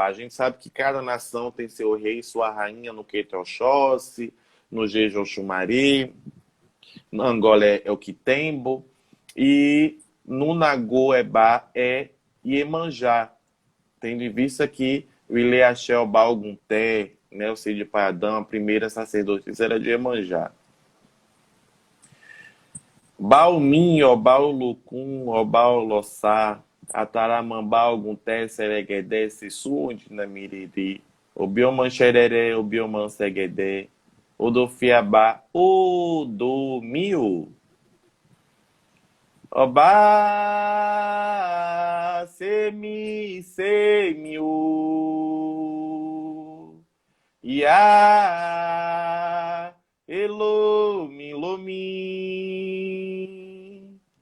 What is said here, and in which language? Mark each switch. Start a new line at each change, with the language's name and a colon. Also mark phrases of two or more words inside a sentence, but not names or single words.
Portuguese: A gente sabe que cada nação tem seu rei e sua rainha. No Queto é Oxóssi, no Jeje Oxumari, no Angola é o Quitembo, e no Nagoebá é Iemanjá. Tendo em vista que o Ileaxé Balgunté, né, o Cid Paiadão, a primeira sacerdotisa era de Iemanjá. Baumim, Obal Lucum, Obal Lossá, Ataramambá, Algunté, Sereguedé, Sissundi, Namiriri, Obioman Xereré, Obioman Seguedé, Odofiabá, Odomio, Obá, Semiu, Ia, Elomi, Lomi,